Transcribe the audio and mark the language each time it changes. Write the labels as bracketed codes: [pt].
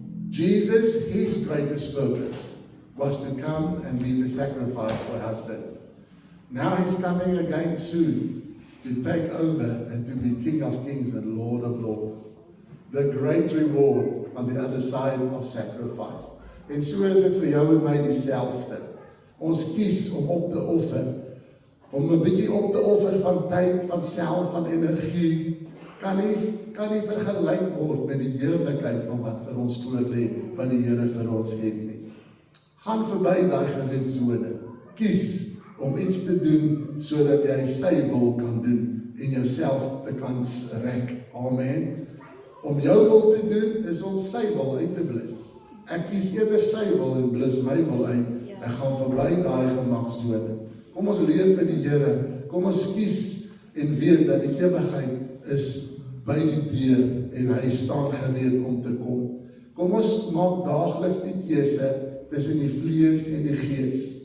[en] Jesus, his greatest purpose was to come and be the sacrifice for our sins. Now he's coming again soon to take over and to be King of Kings and Lord of Lords. The great reward on the other side of sacrifice. [af] En so is dit vir jou en my dieselfde. Ons kies om op te offer, om 'n bietjie op te offer van tyd, van self, van energie, kan nie vergelyk word met die heerlikheid van wat vir ons voorlê, wat die Here vir ons het nie. Gaan verby daai geriefsone. Kies om iets te doen, sodat jy sy wil kan doen, en jouself te kan rek. Amen. Om jou wil te doen, is om sy wil uit te blus. Ek kies eerder sy wil en blus my wil uit. Ek gaan verby daai gemaksone. Kom ons leef vir die Here. Kom ons kies en weet dat die ewigheid is by die deur en hy staan gereed om te kom. Kom ons maak daagliks die keuse tussen die vlees en die gees.